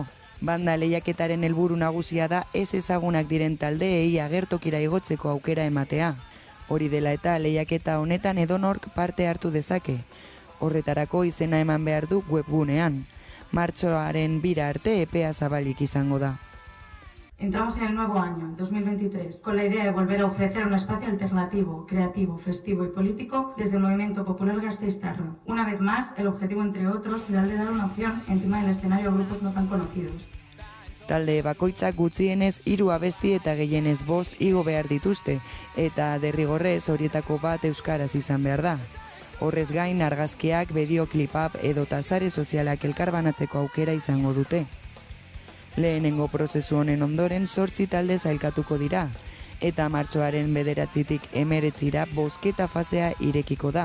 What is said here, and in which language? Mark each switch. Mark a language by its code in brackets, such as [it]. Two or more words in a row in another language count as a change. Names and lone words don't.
[eu] Banda lehiaketaren helburu nagusia da ez ezagunak diren taldeei agertokira igotzeko aukera ematea. Hori dela eta lehiaketa honetan edonork parte hartu dezake. Horretarako izena eman behar du webgunean. Martxoaren 2 arte epea zabalik izango da. [es] Entramos en el nuevo año, 2023, con la idea de volver a ofrecer un espacio alternativo, creativo, festivo y político desde el movimiento popular gasteiztarra. Una vez más, el objetivo, entre otros, será el de dar una opción encima del escenario a grupos no tan conocidos. [eu] Talde bakoitzak gutxienez 3 abesti eta gehienez 5 igo behar dituzte, eta derrigorrez horietako bat euskaraz izan behar da. Horrez gain, argazkiak, bideoklipap edota sare sozialak elkarbanatzeko aukera izango dute. Lehenengo prozesu honen ondoren 8 talde zailkatuko dira, eta martxoaren 9-tik 19 bozketa fasea irekiko da.